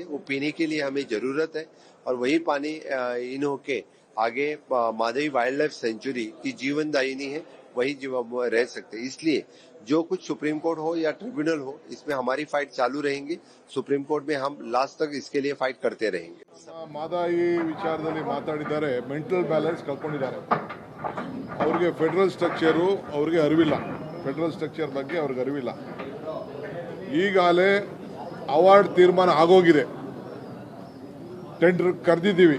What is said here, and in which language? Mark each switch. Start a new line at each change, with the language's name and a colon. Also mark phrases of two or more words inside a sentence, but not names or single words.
Hindi: वो पीने के लिए हमें जरूरत है और वही पानी इन होके आगे मादई
English: wild life sanctuary
Hindi: की जीवनदायिनी है, वही रह सकते. इसलिए जो कुछ सुप्रीम कोर्ट हो या ट्रिब्यूनल हो, इसमें हमारी फाइट चालू रहेंगी. सुप्रीम कोर्ट में हम लास्ट तक इसके लिए फाइट करते रहेंगे.
Kannada: ಮಾದಾಯಿ ವಿಚಾರದಲ್ಲಿ ಮಾತಾಡಿದ್ದಾರೆ.
English: mental balance
Kannada: ಕಳ್ಕೊಂಡಿದ್ದಾರೆ. ಅವ್ರಿಗೆ
English: federal structure
Kannada: ಅವ್ರಿಗೆ ಅರಿವಿಲ್ಲ.
English: federal structure
Kannada: ಬಗ್ಗೆ ಅವ್ರಿಗೆ ಅರಿವಿಲ್ಲ. ಈಗಾಗಲೇ ಅವಾರ್ಡ್ ತೀರ್ಮಾನ ಆಗೋಗಿದೆ. ಟೆಂಡರ್ ಕರೆದಿದ್ದೀವಿ.